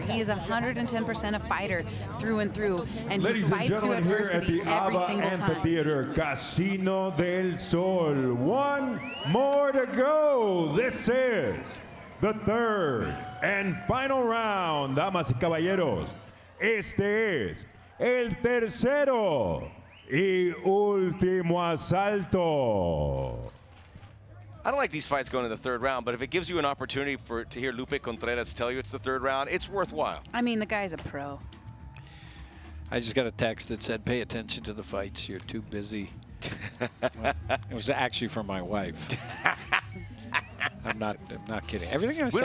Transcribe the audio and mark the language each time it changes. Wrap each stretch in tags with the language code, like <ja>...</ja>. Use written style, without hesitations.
<en>He is 110% a fighter through and through, and he fights through adversity every single time. Amphitheater, Casino del Sol. 1 more to go. This is the 3rd and final round,</en> <es>damas y caballeros. Este es el tercero y último asalto.</es> <en>I don't like these fights going to the 3rd round, but if it gives you an opportunity to hear Lupe Contreras tell you it's the 3rd round, it's worthwhile. I mean, the guy's a pro. I just got a text that said, pay attention to the fights. You're too busy. Well, it was actually from my wife. I'm not kidding. Everything I say is true.</en>